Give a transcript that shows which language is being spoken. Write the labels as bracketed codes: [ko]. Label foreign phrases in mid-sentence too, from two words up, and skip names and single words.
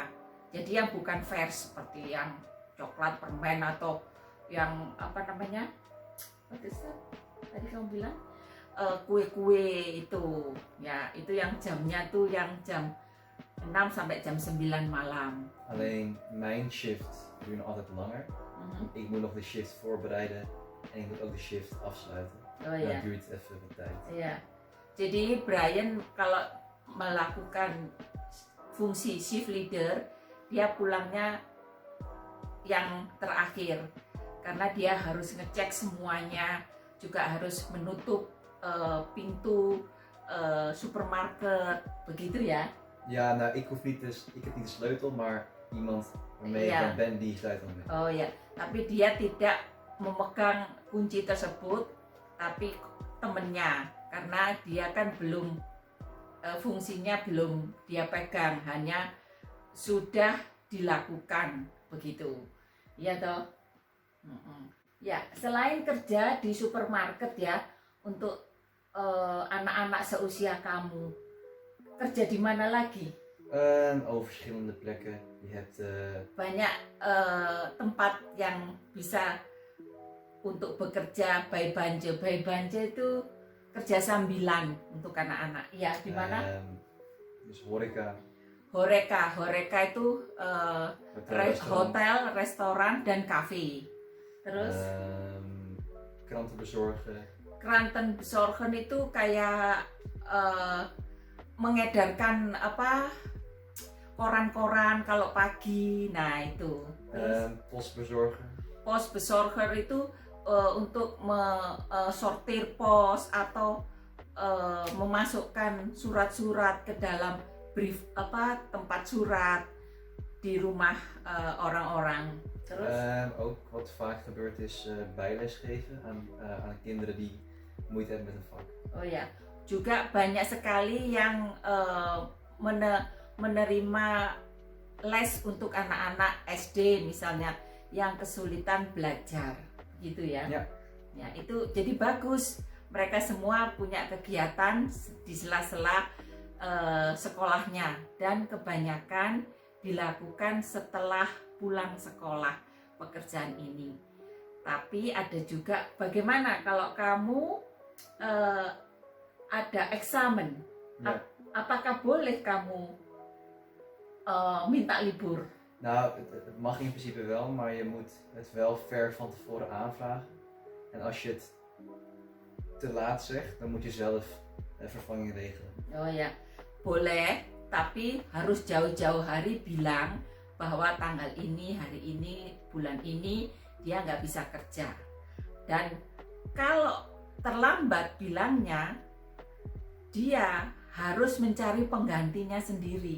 [id] Jadi yang bukan fresh seperti yang coklat, permen atau yang [en] what is that? [id] Tadi kamu bilang kue-kue itu ya, itu yang jamnya tuh yang jam 6 sampai jam 9 malam. [nl] Alleen mijn shift duurt altijd langer. Ik moet nog de shift voorbereiden en ik moet ook de shift afsluiten. [id] Oh ya. [nl] Dat duurt even wat tijd. [id] Iya. Jadi Brian kalau melakukan fungsi [en] shift leader, [id] dia pulangnya yang terakhir karena dia harus ngecek semuanya, juga harus menutup pintu supermarket, begitu ya? [nl] Ja, nou ik heb niet de sleutel, maar iemand waarmee ik ben die sleutel mee. [id] Oh ya, tapi dia tidak memegang kunci tersebut, tapi temennya, karena dia kan belum fungsinya belum dia pegang, hanya sudah dilakukan begitu, ya toh. Ya, selain kerja di supermarket ya, untuk anak-anak seusia kamu, kerja di mana lagi? [nl] Over verschillende plekken. Je hebt [id] banyak tempat yang bisa untuk bekerja. Baibanje itu kerja sambilan untuk anak-anak. Ya, di mana? [nl] Dus horeca. [id] Horeca itu hotel, restoran dan kafe. Terus [nl] kranten bezorgen. Kranten bezorgen [id] itu kayak mengedarkan koran-koran kalau pagi. Nah itu. [nl] Post bezorgen. Pos bezorger [id] itu untuk sortir pos atau memasukkan surat-surat ke dalam brief tempat surat di rumah orang-orang. Terus [nl] ook wat vaak gebeurt is bijles geven aan kinderen die moeite hebben met een vak. [id] Oh ya, juga banyak sekali yang menerima les untuk anak-anak SD misalnya yang kesulitan belajar, gitu ya. Ya, itu jadi bagus. Mereka semua punya kegiatan di sela-sela sekolahnya dan kebanyakan dilakukan setelah pulang sekolah pekerjaan ini. Tapi ada juga bagaimana kalau kamu ada eksamen, apakah boleh kamu minta libur? [nl] Nou, het mag in principe wel, maar je moet het wel ver van tevoren aanvragen. En als je het te laat zegt, dan moet je zelf vervanging regelen. [id] Oh ya, boleh, tapi harus jauh-jauh hari bilang bahwa tanggal ini, hari ini, bulan ini dia nggak bisa kerja. Dan kalau terlambat bilangnya, dia harus mencari penggantinya sendiri.